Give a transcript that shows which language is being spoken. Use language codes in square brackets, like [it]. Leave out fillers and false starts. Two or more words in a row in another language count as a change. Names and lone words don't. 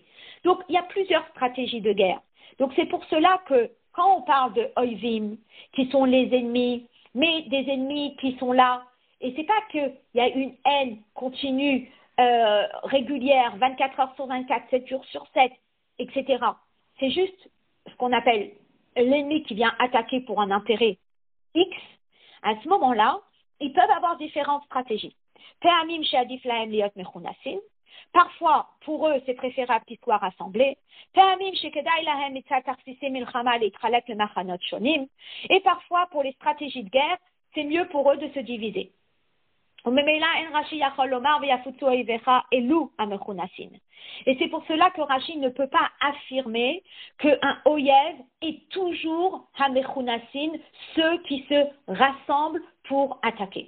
[fr] Donc, il y a plusieurs stratégies de guerre. Donc, c'est pour cela que quand on parle de oivim, qui sont les ennemis, mais des ennemis qui sont là, et c'est pas qu'il y a une haine continue, régulière, 24 heures sur 24, 7 jours sur 7, etc. C'est juste ce qu'on appelle l'ennemi qui vient attaquer pour un intérêt X. À ce moment-là, ils peuvent avoir différentes stratégies. [he] פעמים שעדיף להם להיות מכונסין. [fr] Parfois, pour eux, c'est préférable qu'ils soient rassemblés. [he] פעמים שכדאי להם מצד תכסיסי מלחמה להתחלק למחנות שונים. [fr] Et parfois, pour les stratégies de guerre, c'est mieux pour eux de se diviser. Et c'est pour cela que Rashi ne peut pas affirmer qu'un oyev est toujours hamechunasin, ceux qui se rassemblent pour attaquer.